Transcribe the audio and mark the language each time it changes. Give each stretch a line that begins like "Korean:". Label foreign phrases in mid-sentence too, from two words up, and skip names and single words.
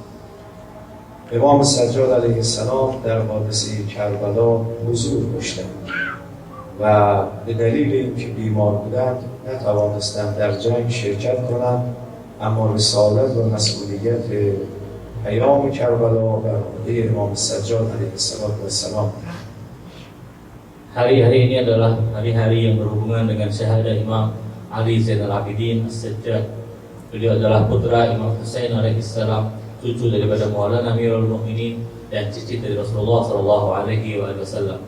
Persian: امام سجاد علیه السلام در حادثه کربلا حضور داشتند و به دلیل اینکه بیمار بودند نتوانستند در جنگ شرکت کنند، اما رسالت و مسئولیت پیام کربلا بر عهده امام سجاد علیه السلام.
Indonesian: Hari-hari ini adalah hari-hari yang berhubungan dengan syahadah Imam Ali Zainal Abidin As-Sajjad. Beliau adalah putra Imam Husain
Arabic: عليه السلام,
Indonesian: cucu daripada Maulana Amirul Mukminin dan cicit dari Rasulullah
Arabic: صلى الله عليه وسلم.